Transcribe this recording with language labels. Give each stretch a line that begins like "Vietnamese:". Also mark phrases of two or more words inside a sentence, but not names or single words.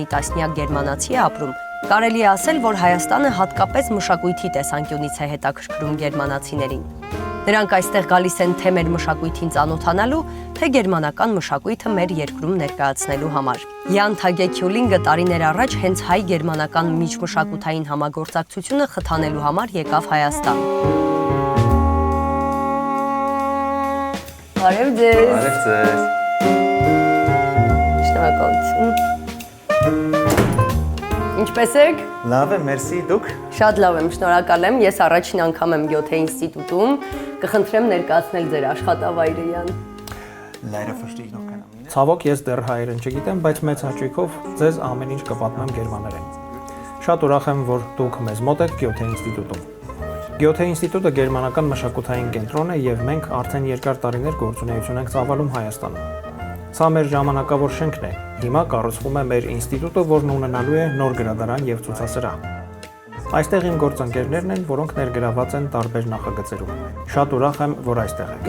Armenian: տասնյակ գերմանացի է ապրում, կարելի է ասել, որ Հայաստանը հատկապես մշակույթի տեսանկյունից է հետաքրքրում գերմանացիներին։ Նրանք այստեղ գալիս են թե մեր մշակույթին ծանոթանալու, թե գերմանական մշակույթը մեր երկրում ներկայացնելու համար։ Յան Թագե Քյուլինգը տարիներ առաջ հենց հայ-գերմանական միջմշակութային համագործակցությունը խթանելու համար եկավ Հայաստան։ Բարև ձեզ։ Բարև ձեզ։ Շնորհակալություն։ Ինչպե՞ս եք։ Լավ է, մերսի, դուք։ Շատ լավ եմ, շնորհակալ եմ։ Ես առաջին անգամ եմ Գյոթե ինստիտուտում։ Կխնդրեմ ներկայացնել ձեր աշխատավայրը Յան։
German: Leider verstehe ich noch kein Armenisch։
Armenian: Ցավոք ես դեռ հայերեն չգիտեմ, բայց մեծ հաճույքով ձեզ ամեն ինչ կպատմեմ գերմաներեն։ Շատ ուրախ եմ, որ դուք մեզ մոտ եք Գյոթե ինստիտուտում։ Գյոթե ինստիտուտը գերմանական մշակութային կենտրոն է եւ մենք արդեն երկար տարիներ գործունեություն ենք ծավալում Հայաստանում։ Սա մեր ժամանակավոր շենքն է։ Հիմա կառուցվում է մեր ինստիտուտը, որն ունենալու է նոր գրադարան եւ ցուցասրահ։ Այստեղ իմ գործընկերներն են, որոնք ներգրաված են տարբեր նախագծերում։ Շատ ուրախ եմ, որ այստեղ եք։